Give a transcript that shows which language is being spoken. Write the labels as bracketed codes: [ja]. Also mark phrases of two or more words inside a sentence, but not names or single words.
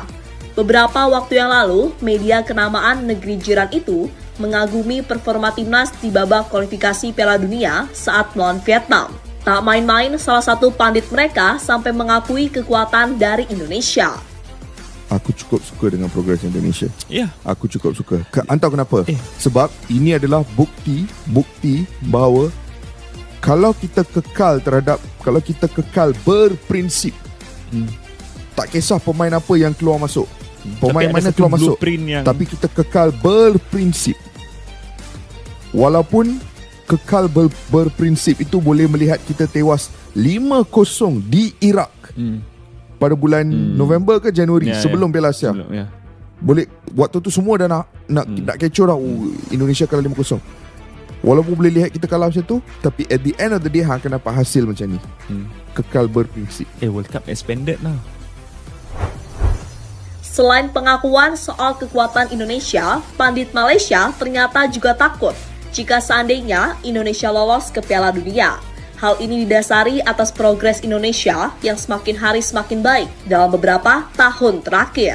[id] Beberapa waktu yang lalu, media kenamaan negeri jiran itu mengagumi performa timnas di babak kualifikasi Piala Dunia saat melawan Vietnam. Tak main-main, salah satu pandit mereka sampai mengakui kekuatan dari Indonesia. [ms] Aku cukup suka dengan progres Indonesia. Ya. Aku cukup suka. Entah kenapa. Sebab ini adalah bukti bahawa kalau kita kekal berprinsip, tak kisah pemain apa yang keluar masuk, pemain mana keluar masuk, tapi kita kekal berprinsip. Walaupun kekal berprinsip itu boleh melihat kita tewas 5-0 di Iraq. Pada bulan November ke Januari sebelum Piala Asia. Boleh waktu tu semua dah nak kecoh dah. Indonesia kalah 5-0. Walaupun boleh lihat kita kalah macam tu, tapi [en] at the end of the day [ms] hang akan dapat hasil macam ni. Kekal berprinsip. [en] World Cup expanded lah. [id] Selain pengakuan soal kekuatan Indonesia, pandit Malaysia ternyata juga takut jika seandainya Indonesia lolos ke Piala Dunia. Hal ini didasari atas progres Indonesia yang semakin hari semakin baik dalam beberapa tahun terakhir.